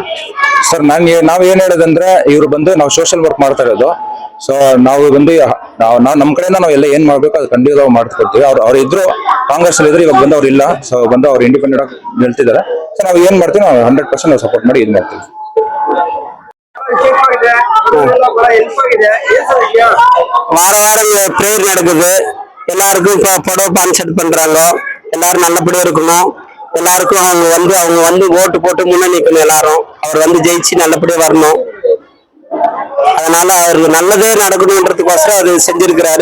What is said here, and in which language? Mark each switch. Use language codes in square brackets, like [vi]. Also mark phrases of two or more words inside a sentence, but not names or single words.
[kn] ಸರ್, ನಾವ್ ಏನ್ ಹೇಳೋದಂದ್ರೆ, ಇವ್ರು ಬಂದು ನಾವು ಸೋಷಿಯಲ್ ವರ್ಕ್ ಮಾಡ್ತಾ ಇರೋದು. ಸೊ ನಾವು ಬಂದು ನಮ್ಮ ಕಡೆಯಿಂದ ನಾವು ಎಲ್ಲ ಏನ್ ಮಾಡ್ಬೇಕು ಅದು ಖಂಡಿತ ಮಾಡ್ಕೊಡ್ತೀವಿ. ಅವ್ರು ಇದ್ರು, ಕಾಂಗ್ರೆಸ್ ಅಲ್ಲಿ ಇದ್ರು, ಇವಾಗ ಬಂದು ಅವ್ರು ಇಲ್ಲ. ಸೊ ಬಂದು ಅವ್ರು ಇಂಡಿಪೆಂಡೆಂಟ್ ಆಗಿ ಹೇಳ್ತಿದ್ದಾರೆ. ಸೊ ನಾವು ಏನ್ ಮಾಡ್ತೀವಿ, ನಾವು 100% ನಾವು ಸಪೋರ್ಟ್ ಮಾಡಿ ಇದು ಮಾಡ್ತೀವಿ. [ta] வார வாரம் ப்ரேயர் நடக்குது. எல்லாருக்கும் படம் கான்செப்ட் பண்றாங்க. எல்லாரும் நல்லபடியா இருக்கணும். எல்லாருக்கும் அவங்க வந்து ஓட்டு போட்டு முன்ன நிக்கணும். எல்லாரும் அவர் வந்து ஜெயிச்சு நல்லபடியா வரணும். அதனால அவருக்கு நல்லதே நடக்கணும்ன்றதுக்கோசரம் அது செஞ்சிருக்கிறாரு.